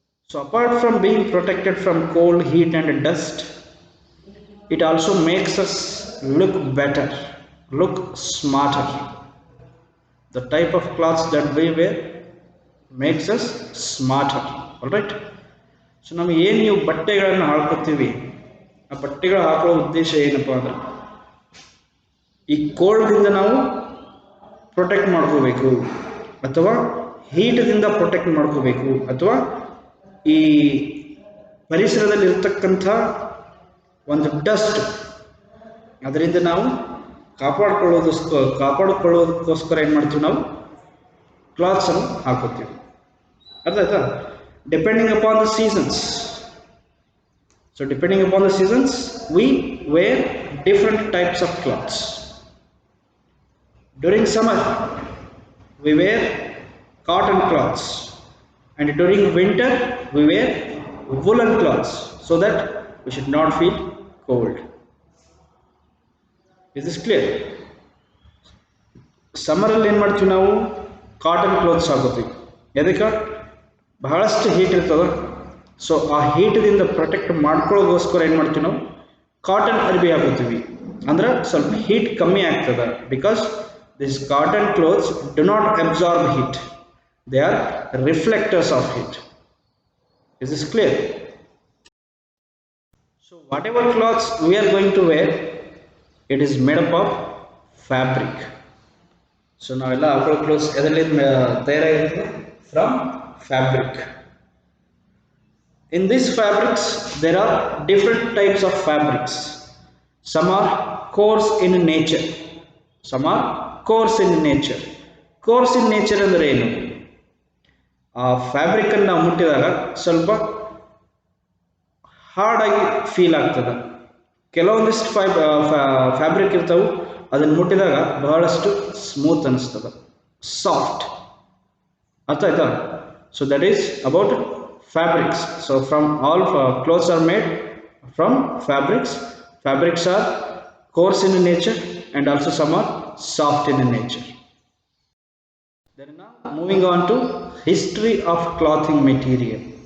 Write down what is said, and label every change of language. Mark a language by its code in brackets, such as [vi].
[en] So apart from being protected from cold, heat and dust, it also makes us look better, look smarter. The type of clothes that we wear makes us smarter. Alright. [kn] So ನಾವು ಏನು ನೀವು ಬಟ್ಟೆಗಳನ್ನು ಹಾಕೋತೀವಿ, ಆ ಬಟ್ಟೆಗಳು ಹಾಕೊಳ್ಳೋ ಉದ್ದೇಶ ಏನಪ್ಪ ಅಂದ್ರೆ ಈ ಕೋಲ್ಡ್ದಿಂದ ನಾವು ಪ್ರೊಟೆಕ್ಟ್ ಮಾಡ್ಕೋಬೇಕು, ಅಥವಾ ಹೀಟ್ದಿಂದ ಪ್ರೊಟೆಕ್ಟ್ ಮಾಡ್ಕೋಬೇಕು, ಅಥವಾ ಈ ಪರಿಸರದಲ್ಲಿ ಇರ್ತಕ್ಕಂಥ ಒಂದು ಡಸ್ಟ್ ಅದರಿಂದ ನಾವು ಕಾಪಾಡಿಕೊಳ್ಳೋದಕ್ಕೋಸ್ಕರ ಏನು ಮಾಡ್ತೀವಿ, ನಾವು ಕ್ಲಾತ್ಸನ್ನು ಹಾಕೋತೀವಿ. ಅರ್ಥ ಆಯ್ತಾ? [en] Depending upon the seasons. So depending upon the seasons, we wear different types of clothes. During summer, we wear cotton cloths, and during winter, we wear woolen cloths so that we should not feel cold. Is this clear? [kn] Summer ಅಲ್ಲಿ ಏನು ಮಾಡ್ತೀವಿ, ನಾವು cotton clothes ಹಾಕೋತೀವಿ. ಎದಕ್ಕೆ? ಬಹಳಷ್ಟು heat ಇರ್ತದೆ. So ಆ ಹೀಟ್ದಿಂದ protect ಮಾಡ್ಕೊಳ್ಳೋಗೋಸ್ಕರ ಏನು ಮಾಡ್ತೀವಿ, ನಾವು ಕಾಟನ್ ಅರ್ಬಿ ಹಾಕೋತೀವಿ. ಅಂದ್ರೆ ಸ್ವಲ್ಪ ಹೀಟ್ ಕಮ್ಮಿ ಆಗ್ತದೆ. [en] Because this cotton clothes do not absorb heat, they are reflectors of heat. Is this clear? So whatever clothes we are going to wear, it is made up of fabric. [kn] So ನಾವೆಲ್ಲ ಹಾಕೊಳ್ಳೋ clothes ಎದರಿಂದ ತಯಾರಾಗಿರ್ತದೆ? [en] From fabric. In these fabrics there are different types of fabrics. Some are coarse in nature, some are coarse in nature. Coarse in nature [kn] ಅಂದ್ರೆ ಏನು? ಆ fabric ಅನ್ನು ನಾವು ಮುಟ್ಟಿದಾಗ ಸ್ವಲ್ಪ hard ಆಗಿ feel ಆಗ್ತದೆ. ಕೆಲವೊಂದಿಷ್ಟು ಫ್ಯಾಬ್ರಿಕ್ ಇರ್ತಾವೆ, ಅದನ್ನು ಮುಟ್ಟಿದಾಗ ಬಹಳಷ್ಟು ಸ್ಮೂತ್ ಅನಿಸ್ತದೆ, ಸಾಫ್ಟ್. ಅರ್ಥ ಆಯ್ತಾ? [en] So that is about fabrics. So from all clothes are made from fabrics. Fabrics are coarse in nature and also some are soft in nature. Then now moving on to history of clothing material.